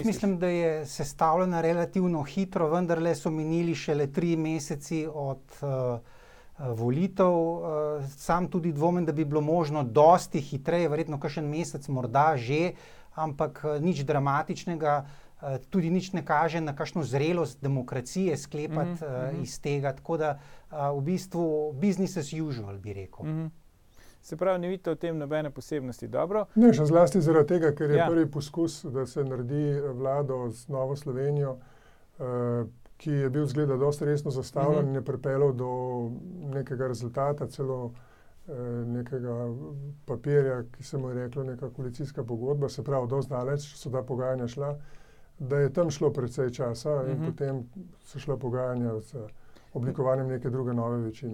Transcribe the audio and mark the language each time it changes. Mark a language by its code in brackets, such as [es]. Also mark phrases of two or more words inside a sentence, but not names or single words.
[sl] Jaz mislim, da je sestavljena relativno hitro, vendarle so minili šele 3 meseci od volitev. Sam tudi dvomim, da bi bilo možno dosti hitreje, verjetno kakšen mesec morda že, ampak nič dramatičnega, tudi nič ne kaže na kakšno zrelost demokracije sklepati iz tega, tako da v bistvu [en] business as usual, [sl] bi rekel. Se pravi, ne vidite v tem nobene posebnosti, dobro? Ne, še zlasti zaradi tega, ker je prvi poskus, da se naredi vlado z Novo Slovenijo, ki je bil zgleda dosti resno zastavljen in je pripeljal do nekega rezultata, celo nekega papirja, ki se mu je reklo neka koalicijska pogodba, se pravi, dosti daleč so ta pogajanja šla, da je tam šlo precej časa in potem so šla pogajanja z oblikovanjem neke druge nove večine.